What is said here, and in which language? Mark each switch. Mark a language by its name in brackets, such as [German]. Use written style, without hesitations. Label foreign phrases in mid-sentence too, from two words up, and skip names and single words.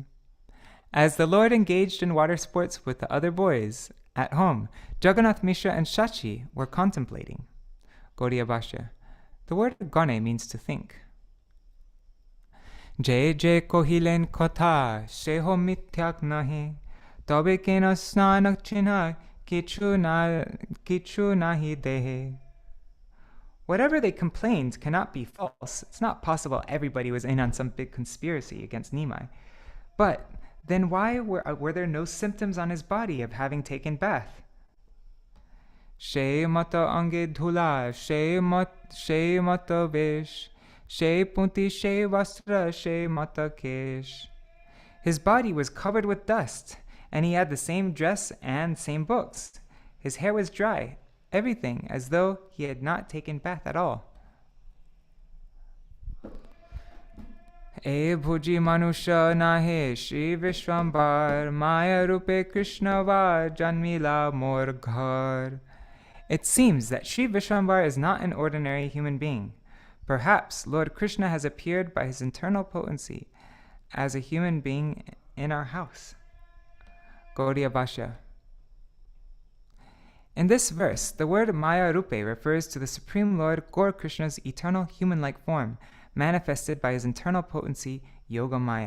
[English] As the Lord engaged in water sports with the other boys at home, Jagannath Mishra and Shachi were contemplating. Gaudiya Bhashya. The word gane means to think. [Bangla] যে যে কহিলেন কথা সেহো মিথ্যাক নাহি তবে কেন স্নানক চিহ্ন কিছু নাহি দেহে. [English] Whatever they complained cannot be false. It's not possible everybody was in on some big conspiracy against Nimāi. But then why were there no symptoms on his body of having taken bath? [Bangla] সে মত অঙ্গে ধুলা, সে মত বেশ, সে পুঁথি সে বস্ত্র, সে মত কেশ. [English] His body was covered with dust, and he had the same dress and same books. His hair was dry, everything as though he had not taken bath at all. [Bangla] এ বুঝি মানুষ নহে শ্রী বিশ্বম্ভর মায়া রূপে কৃষ্ণ বা জন্মিলা মোর ঘর. [English] It seems that Shri Vishwambar is not an ordinary human being. Perhaps Lord Krishna has appeared by his internal potency as a human being in our house. Gaudiya Bhashya. In this verse, the word [Bangla] মায়া রূপে [English] refers to the Supreme Lord Gaur Krishna's eternal human-like form, manifested by his internal potency, Yoga Maya.